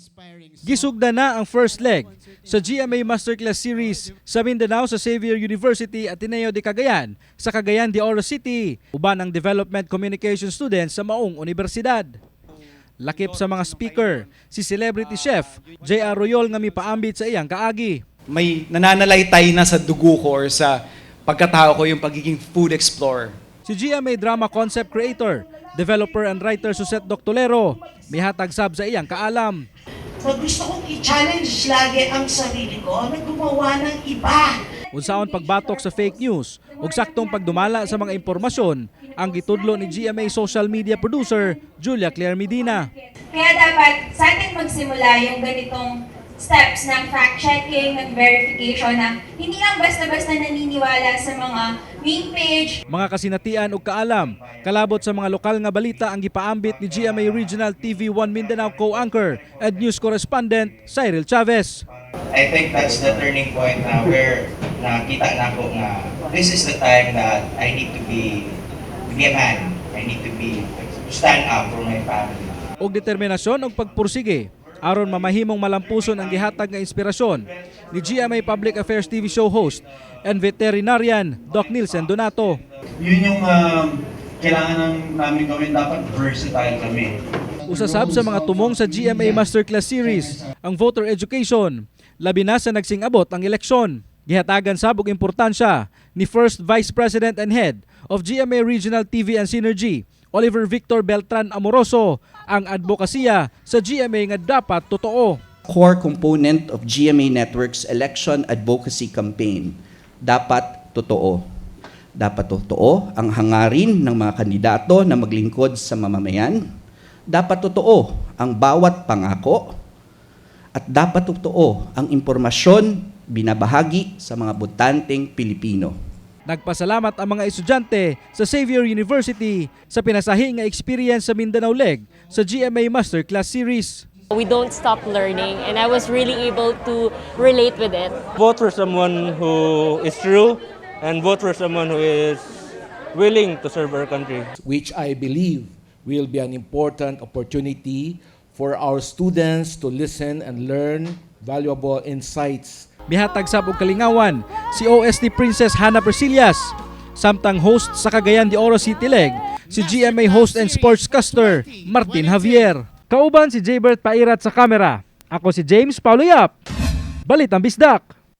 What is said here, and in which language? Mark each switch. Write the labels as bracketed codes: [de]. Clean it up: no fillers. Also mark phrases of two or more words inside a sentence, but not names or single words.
[ceb] Gisugda na ang first leg sa GMA Masterclass Series sa Mindanao sa Xavier University Ateneo de Cagayan sa Cagayan de Oro City, uban ang Development Communication students sa maong universidad. Lakip sa mga speaker, si celebrity chef J.R. Royol nga mipaambit sa iyang kaagi. [tl] May nananalaytay na sa dugo ko or sa pagkatao ko yung pagiging [en] food explorer. [ceb] Si GMA Drama Concept Creator, [en] developer and writer [ceb] Suset Doctolero, mihatag sab sa iyang kaalam. [tl] So gusto kong i-challenge lagi ang sarili ko na gumawa ng iba. [ceb] Unsaon pagbatok sa fake news ug saktong pagdumala sa mga impormasyon ang gitudlo ni GMA social media producer Julia Claire Medina. [tl] Kaya dapat sa atin magsimula yung ganitong steps ng fact-checking, ng verification na hindi lang basta-basta naniniwala sa mga [en] meme page. [ceb] Mga kasinatian ug kaalam, kalabot sa mga lokal nga balita ang gipaambit ni GMA Regional TV1 Mindanao [en] co-anchor and news correspondent [ceb] Cyril Chavez. [en] I think that's the turning point na where [ceb] nakita na ko nga [en] this is the time that I need to be a man. I need to stand up for my family. [ceb] Og determinasyon og pagpursige aron mamahimong malampuson ang gihatag nga inspirasyon ni GMA Public Affairs [en] TV show host and veterinarian [ceb] Doc Nilsen Donato. [tl] Yun yung kailangan namin gawin, dapat versatile kami. [ceb] Usasab sa mga tumong sa GMA Masterclass Series ang voter education, labi na sa nagsing-abot ang eleksyon. Gihatagan sab og importansya ni First Vice President and Head of GMA Regional TV and Synergy, Oliver Victor Beltran Amoroso, ang advokasya sa GMA nga [tl] dapat totoo. [en] Core component of GMA Network's election advocacy campaign, [tl] dapat totoo. Dapat totoo ang hangarin ng mga kandidato na maglingkod sa mamamayan. Dapat totoo ang bawat pangako. At dapat totoo ang impormasyon binabahagi sa mga botanteng Pilipino. [ceb] Nagpasalamat ang mga estudyante sa Xavier University sa pinasahi nga experience sa Mindanao Leg sa GMA Masterclass Series. [en] We don't stop learning and I was really able to relate with it. Vote for someone who is true and vote for someone who is willing to serve our country. Which I believe will be an important opportunity for our students to listen and learn valuable insights. [ceb] Mihatag sab og kalingawan si OST Princess Hannah Persillas, samtang host sa Cagayan de Oro City Leg si GMA [en] host and sportscaster [ceb] Martin Javier. Kauban si Jaybert Pairat sa kamera. Ako si James Paulo Yap. Balitang Bisdak.